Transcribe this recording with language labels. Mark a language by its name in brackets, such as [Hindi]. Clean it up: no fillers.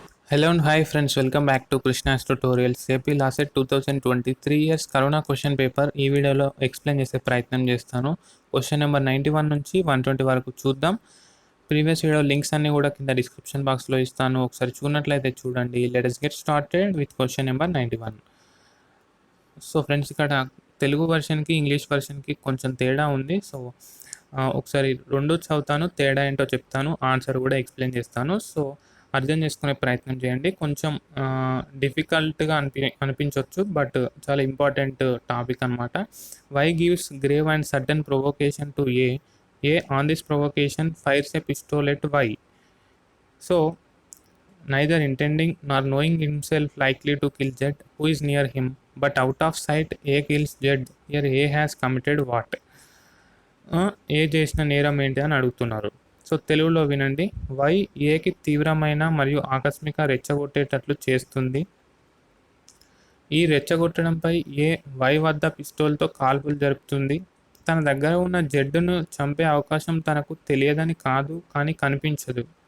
[English] Hello and hi friends, welcome back to Krishna's tutorials. [Telugu] AP LAWCET 2023 years corona question paper ఈ వీడియోలో explain చేసే ప్రయత్నం చేస్తాను. Question number 91 నుంచి 120 వరకు చూద్దాం. ప్రీవియస్ వీడియో లింక్స్ అన్ని కూడా కింద డిస్క్రిప్షన్ బాక్స్లో ఇస్తాను, ఒకసారి చూడనట్లయితే చూడండి. [English] Let us get started with question number 91. [Telugu] So friends, ఇక్కడ తెలుగు వెర్షన్కి ఇంగ్లీష్ వెర్షన్కి కొంచెం తేడా ఉంది. సో ఒకసారి రెండు చదువుతాను, తేడా ఏంటో చెప్తాను, ఆన్సర్ కూడా ఎక్స్ప్లెయిన్ చేస్తాను. సో అర్థం చేసుకునే ప్రయత్నం చేయండి. కొంచెం డిఫికల్ట్గా అనిపించవచ్చు, బట్ చాలా ఇంపార్టెంట్ టాపిక్ అనమాట. [English] Y gives grave and sudden provocation to A on this provocation fires a pistol at Y. So neither intending nor knowing himself likely to kill Z, who is near him, but out of sight A kills Z. Here A has committed what? [Telugu] ఏ చేసిన నేరం ఏంటి అని అడుగుతున్నారు. So తెలుగులో వినండి. Why ఏకి తీవ్రమైన మరియు ఆకస్మిక రెచ్చగొట్టేటట్లు చేస్తుంది. ఈ రెచ్చగొట్టడంపై ఏ వై వద్ద పిస్తోల్తో కాల్పులు జరుపుతుంది. తన దగ్గర ఉన్న జెడ్డును చంపే అవకాశం తనకు తెలియదని కాదు, కానీ కనిపించదు.